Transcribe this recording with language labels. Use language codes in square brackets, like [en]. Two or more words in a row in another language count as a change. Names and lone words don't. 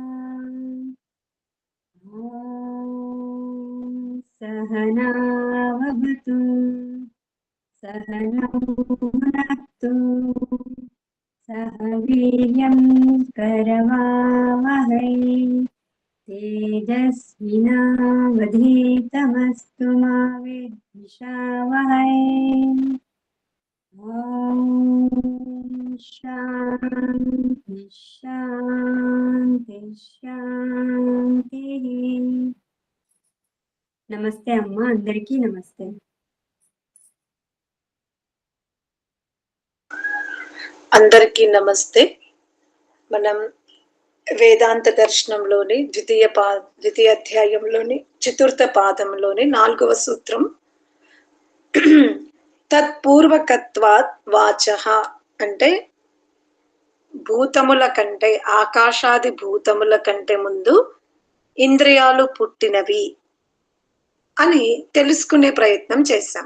[sa] सहना भवतु सहनौ भुनक्तु सह वीर्यं करवावहै तेजस्विनावधीतमस्तु मा विद्विषावहै। ॐ शान्ति शान्ति शान्तिः। [te] నమస్తే అమ్మ, అందరికీ నమస్తే. అందరికీ నమస్తే. మనం వేదాంత దర్శనంలోని ద్వితీయ అధ్యాయంలోని చతుర్థ పాదంలోని 4వ సూత్రం [sa] తత్పూర్వకత్వాత్ వాచః [te] అంటే భూతముల కంటే, ఆకాశాది భూతముల కంటే ముందు ఇంద్రియాలు పుట్టినవి అని తెలుసుకునే ప్రయత్నం చేశాం.